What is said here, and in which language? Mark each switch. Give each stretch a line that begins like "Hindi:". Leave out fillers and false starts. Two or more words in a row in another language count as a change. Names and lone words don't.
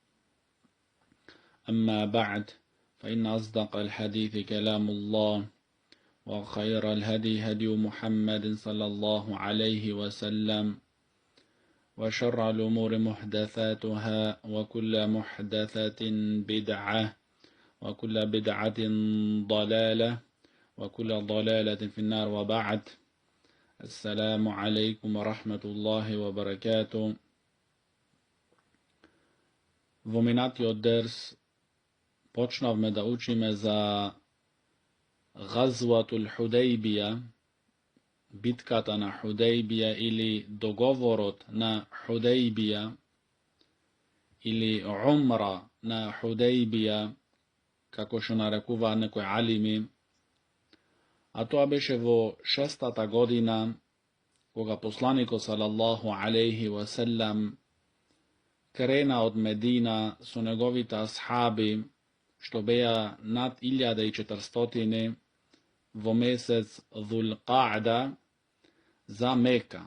Arabic: أما بعد، فإن أصدق الحديث كلام الله، وخير الهدي هدي محمد صلى الله عليه وسلم، وشر الأمور محدثاتها، وكل محدثة بدعة، وكل بدعة ضلالة، وكل ضلالة في النار. وبعد، السلام عليكم ورحمة الله وبركاته.
Macedonian: Во минатиот дерс почнавме да учиме за Газватул Худейбија, битката на Худейбија или договорот на Худейбија или умра на Худейбија, како што нарекуваат некои алими, а тоа беше во 6-та година, кога посланикот
Arabic: صلى الله عليه وسلم
Macedonian: крена од Медина со неговите асхаби, што беа над 1400 во месец ذul Qa'da за Мека.